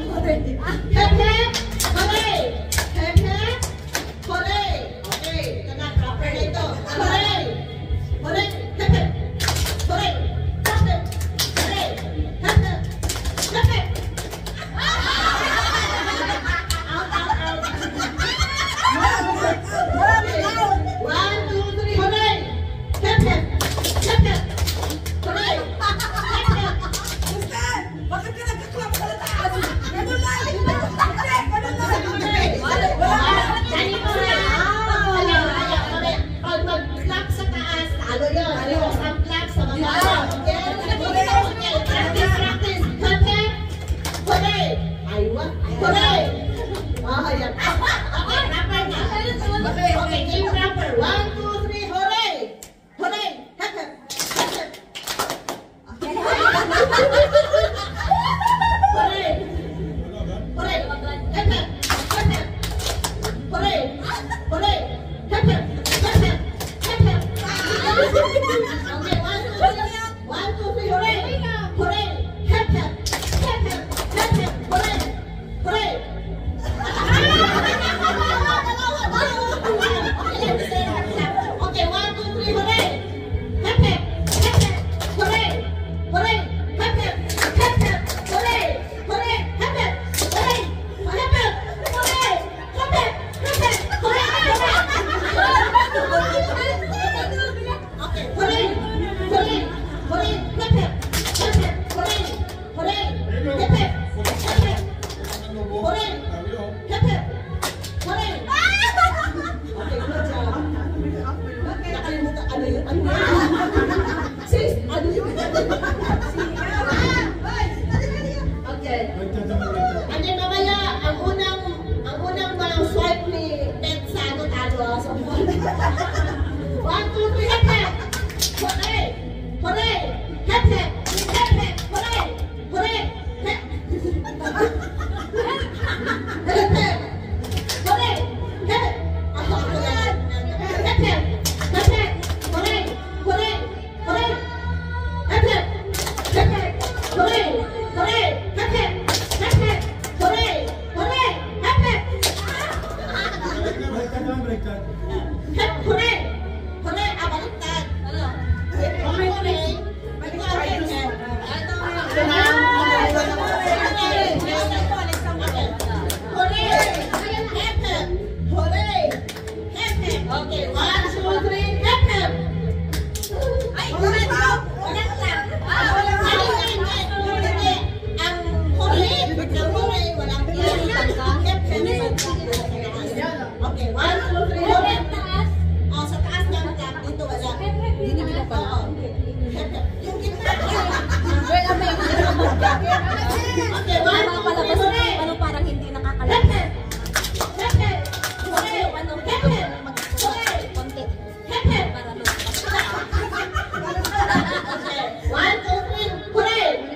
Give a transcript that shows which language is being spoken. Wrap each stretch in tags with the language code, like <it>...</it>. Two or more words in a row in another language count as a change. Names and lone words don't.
<en>Hep, hep, hooray! Hep, hep, hooray!</en> <tl>Okay, kaya proper na ito.</tl> <en>Hooray! Hooray! Hep, hep! Hooray! Hep, hep! Hooray! Hep, hep! Hep, hep! Out, out, out! 1, 2, 3, hooray! Hep, hep! Hep, hep! Hooray! Hep, hep!</en> <tl>Bakit ka nagkaklap sa taas? Ganun lang! Ganito na! Pag mag-clap sa taas, talo yun. Ang clap sa mga practice, practice.</tl> <en>Hooray! Hooray! Hooray!</en> <tl>Ayan. Okay, rapper na. Okay,</tl> <en>game rapper. 1, 2, 3, hooray! Hooray! Hep, hep! Hep, hep! Hooray! Hooray! Hep, hep! Hep, hep! Hooray! Hooray! Hep, hep! Hep, hep! Hep, hep! Okay, 1, 2, 3, hooray! Hooray! Hep, hep! Hep, hep! Hep, hep! Hooray! Hooray! Okay, 1, 2, 3, hooray! Hep, hep! Hep, hep! Hooray! Hooray! Hep, hep! Hep, hep! Hooray! Hooray! Hep, hep! Hooray! Hep, hep! Hooray! Hep, hep! Hep, hep! Hooray! Okay, hooray! Hooray! Hooray! Hep, hep! Hep, hep! Hooray! Hooray! Hep, hep! Hep, hep! Hooray! Hep, hep! Hooray! Okay, good job.</en> <tl>Nakalimutan, ano yun? Ano yun? Sis, ano yun? Okay. And then mamaya, ang unang walang swipe ni Ted sa ano talo.</tl> <en>So, 1, 2, 3, hep, hep! Hooray! Hooray! Hep, hep! Hep, hep! Hooray! Hooray! Hep! Hep, hep! Hooray! Hep!</en> <tl>Ako yan!</tl> <en>Hep, hep! Hep, hep! Hooray! Hooray! Hooray! Hep, hep! Hep, hep! Hooray! Hooray! Hep, hep! Hep, hep! Hooray! Hooray! Hep, hep!</en> <tl>Baliktad.</tl> <en>Hep! Hooray! Hooray! Baliktad! Hooray! Baliktad! Okay, 1, 2, 3, hep, hep!</en> <tl>Ay, hooray! Walang clap! Hindi. Ang hooray, walang clap.</tl> <en>Hep, hep! Okay, 1, 2, 3, hooray!</en> <tl>Oh, sa taas ng clap, dito wala. Hindi nila pa.</tl> <en>Hep, hep!</en> <tl>Yung gitna.</tl> <en>Okay, 1, 2, 3, hooray!</en> <tl>Ano parang hindi</tl> <en>Hep,</en> <tl>nakakalap?</tl> <en>hep! Hep, hep! Hooray! Hep, hep! Hooray!</en> <tl>Konti.</tl> <en>Hep, hep! Para lo. Okay, 1, 2, 3, hooray!</en>